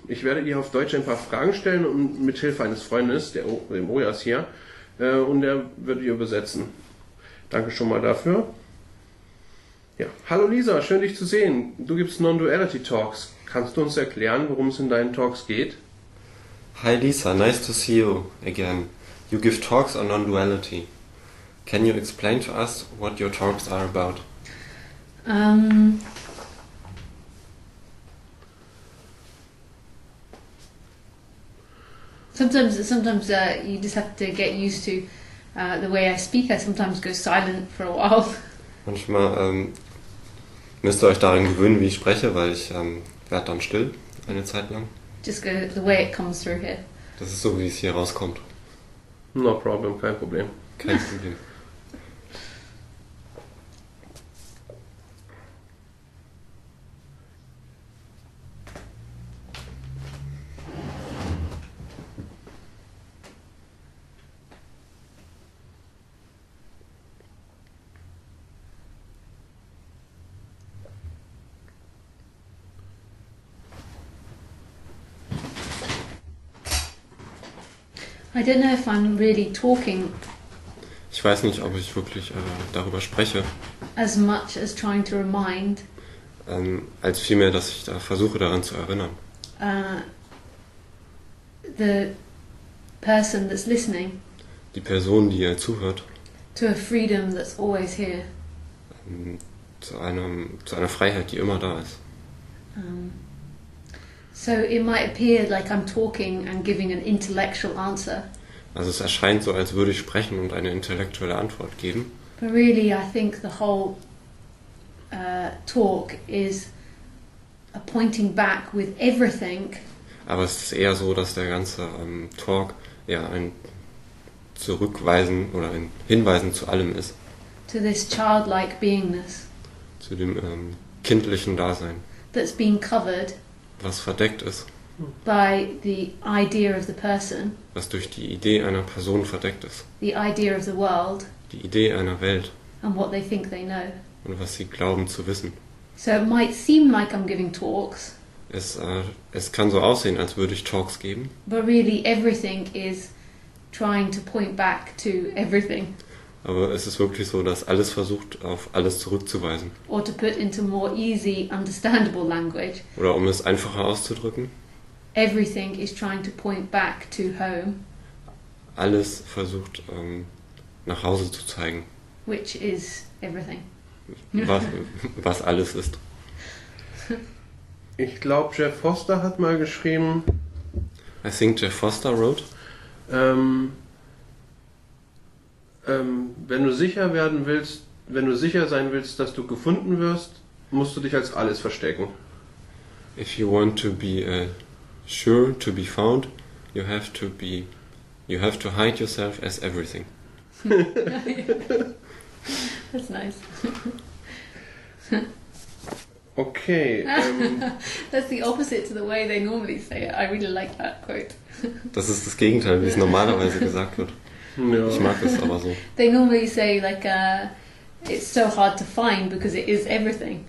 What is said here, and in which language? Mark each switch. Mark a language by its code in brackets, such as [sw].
[de] Ich werde ihr auf Deutsch ein paar Fragen stellen und mit Hilfe eines Freundes, dem Oreas hier, und er wird ihr übersetzen. Danke schon mal dafür. Ja. Hallo Lisa, schön dich zu sehen. Du gibst Non-Duality-Talks. Kannst du uns erklären, worum es in deinen Talks geht? [en] Hi Lisa, nice to see you again. You give talks on non-duality. Can you explain to us what your talks are about? Sometimes you just have to get used to the way I speak. I sometimes go silent for a while. [de] Manchmal müsst ihr euch daran gewöhnen, wie ich spreche, weil ich werde dann still eine Zeit lang. [en] Just go the way it comes through here. [de] Das ist so, wie es hier rauskommt. [en] No problem, [de] kein Problem. Kein Problem. [en] I don't know if I'm really talking [de] Ich weiß nicht, ob ich wirklich darüber spreche, [en] as much as trying to remind [de] als vielmehr, dass ich da versuche, daran zu erinnern. [en] The person that's listening [de] Die Person, die ihr zuhört, [en] to a freedom that's always here. [de] zu einer Freiheit, die immer da ist. [en] So it might appear like I'm talking and giving an intellectual answer, [de] Also es erscheint so, als würde ich sprechen und eine intellektuelle Antwort geben. [en] but really I think the whole talk is a pointing back with everything [de] Aber es ist eher so, dass der ganze Talk ja ein Zurückweisen oder ein Hinweisen zu allem ist. [en] to this childlike beingness [de] Zu dem kindlichen Dasein, [en] that's been covered [de] was verdeckt ist, [en] by the idea of the person, [de] was durch die Idee einer Person verdeckt ist, [en] the idea of the world, [de] die Idee einer Welt [en] and what they think they know. [de] und was sie glauben zu wissen. [en] So it might seem like I'm giving talks, [de] Es kann so aussehen, als würde ich Talks geben, [en] but really everything is trying to point back to everything, [de] aber es ist wirklich so, dass alles versucht, auf alles zurückzuweisen. [en] or to put into more easy, understandable language, [de] Oder um es einfacher auszudrücken, [en] everything is trying to point back to home, [de] alles versucht nach Hause zu zeigen, [en] which is everything. [de] was alles ist. Ich glaube, Jeff Foster hat mal geschrieben, [en] I think Jeff Foster wrote, [de] wenn du sicher sein willst, dass du gefunden wirst, musst du dich als alles verstecken. [en] if you want to be sure to be found, you have to hide yourself as everything. That's nice. Okay, That's the opposite to the way they normally say it. I really like that quote. [de] Das ist das Gegenteil, wie es normalerweise gesagt wird. ja. Ich mag es aber so. [en] They normally say like it's so hard to find because it is everything.